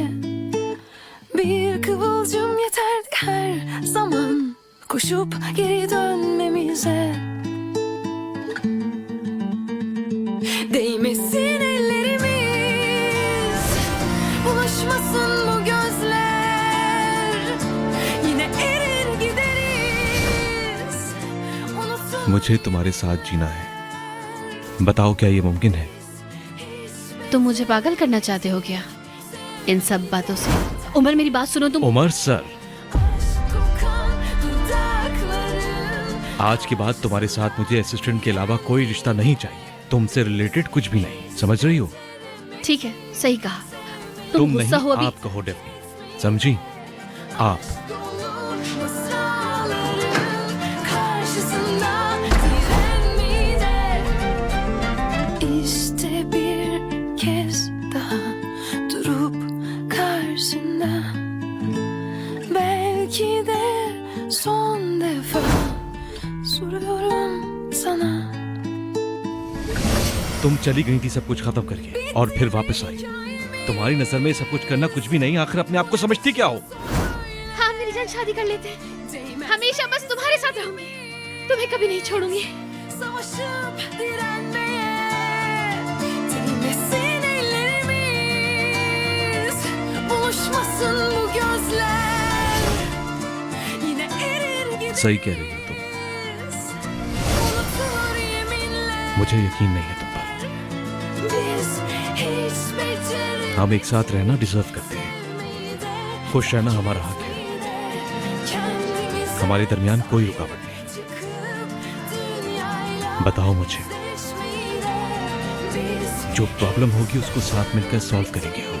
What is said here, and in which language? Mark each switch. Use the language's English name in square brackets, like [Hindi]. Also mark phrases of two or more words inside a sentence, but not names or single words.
[Turkish] Bir kıvılcım yeterdi her zaman koşup geri dönmemize. Değmesin ellerimiz, bulaşmasın bu gözler. Yine erir gideriz, unutulur. [Hindi] मुझे तुम्हारे साथ जीना है, बताओ क्या ये मुमकिन है? तुम मुझे पागल करना चाहते हो क्या इन सब बातों से? उमर मेरी बात सुनो तुम। उमर सर, [Turkish] Kokan dudakların [Hindi] आज के बाद तुम्हारे साथ मुझे असिस्टेंट के अलावा कोई रिश्ता नहीं चाहिए, तुमसे रिलेटेड कुछ भी नहीं, समझ रही हो? ठीक है, सही कहा। तुम तुम गुस्सा नहीं, हो अभी। आप कहो डेफनी, समझी? आप। [Turkish] masalların karşısında direnmeyi de. İşte bir kez daha durup karşında, belki de son defa soruyorum sana. [Hindi] तुम चली गई थी सब कुछ खत्म करके और फिर वापस आई। तुम्हारी नजर में सब कुछ करना कुछ भी नहीं, आखिर अपने आप को समझती क्या हो? हाँ मेरी जान, शादी कर लेते हैं, हमेशा बस तुम्हारे साथ रहूंगी, तुम्हें कभी नहीं छोड़ूंगी। [Turkish] Savaşıp direnmeye, değmesin ellerimiz, buluşmasın bu gözler. Yine erir gideriz, [Hindi] सही कह रही हो तुम, [Turkish] unutulur yeminler. [Hindi] मुझे यकीन नहीं है तुम पर। [Turkish] Biz hiç beceremedik [Hindi] हम एक साथ रहना डिजर्व करते हैं, [Turkish] de. [Hindi] खुश रहना हमारा हक है, [Turkish] Kendimizi [Hindi] हमारे दरमियान कोई रुकावट नहीं। [Turkish] çıkıp dünyayla [Hindi] बताओ मुझे, [Turkish] yüzleşmeyi de. Biz [Hindi] जो प्रॉब्लम होगी उसको साथ मिलकर सॉल्व करेंगे हम।